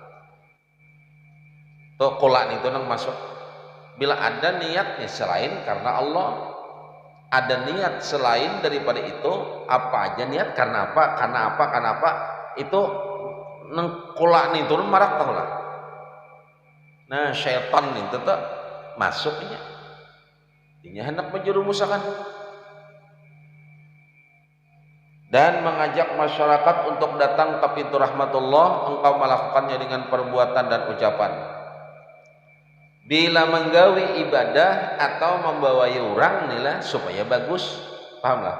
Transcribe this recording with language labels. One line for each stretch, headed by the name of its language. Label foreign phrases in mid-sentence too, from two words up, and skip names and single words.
Banjar: Tuh kulaan itu nang masuk. Bila ada niatnya selain karena Allah, ada niat selain daripada itu, apa aja niat karena apa, itu nang kulaan itu marak tahu lah. Nah, syaitan itu tuh masuknya, dia hendak menjerumusakan dan mengajak masyarakat untuk datang ke pintu rahmatullah. Engkau melakukannya dengan perbuatan dan ucapan. Bila menggawi ibadah atau membawai orang inilah supaya bagus, pahamlah.